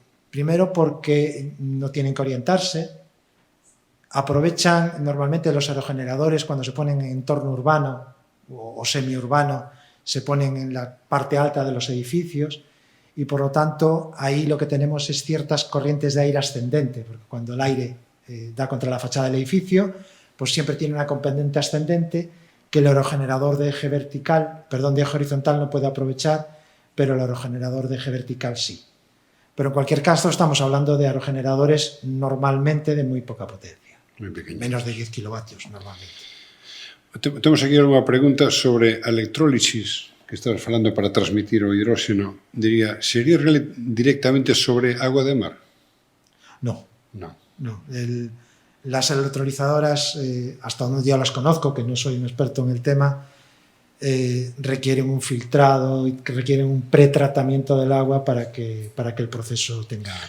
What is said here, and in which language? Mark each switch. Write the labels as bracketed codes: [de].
[es] Primero porque no tienen que orientarse, aprovechan normalmente los aerogeneradores cuando se ponen en entorno urbano o semiurbano, se ponen en la parte alta de los edificios y por lo tanto ahí lo que tenemos es ciertas corrientes de aire ascendente, porque cuando el aire da contra la fachada del edificio, pues siempre tiene una componente ascendente que el aerogenerador de eje horizontal no puede aprovechar, pero el aerogenerador de eje vertical sí. Pero en cualquier caso estamos hablando de aerogeneradores normalmente de muy poca potencia. [gl] Moi pequeño. [es] Menos de 10 kilovatios normalmente. [gl] Temos aquí unha pregunta sobre a electrólisis que estabas falando para transmitir o hidróxeno. Diría, sería directamente sobre agua de mar? [es] No. No. Las electrolizadoras, hasta donde yo las conozco, que no soy un experto en el tema, requieren un filtrado y requieren un pretratamiento del agua para que el proceso tenga